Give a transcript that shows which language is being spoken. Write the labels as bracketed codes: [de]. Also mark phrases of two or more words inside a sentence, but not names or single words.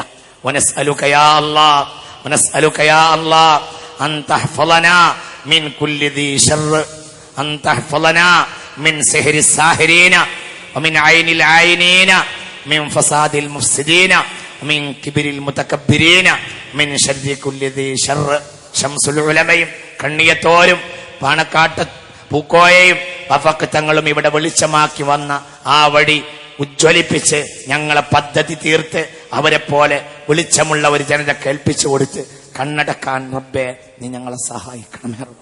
[ar] ونسألك يا الله أن تحفظنا من كل ذي شر، أن تحفظنا من سحر الساحرين ومن عين العائنين من فساد المفسدين ومن كبر المتكبرين من شر كل ذي شر. [ml] ഷംസുൽ ഉലമയും കണ്ണിയത്തോരും പാണക്കാട്ട് പൂക്കോയയും വഫഖ് തങ്ങളും ഇവിടെ വെളിച്ചമാക്കി വന്ന ആ വഴി ഉജ്ജ്വലിപ്പിച്ച് ഞങ്ങളെ പദ്ധതി തീർത്ത് അവരെ പോലെ വെളിച്ചമുള്ള ഒരു ജനത കേൾപ്പിച്ചു കൊടുത്ത് കണ്ണടക്കാൻ റബ്ബേ നീ ഞങ്ങളെ സഹായിക്കണമേ റബ്ബേ.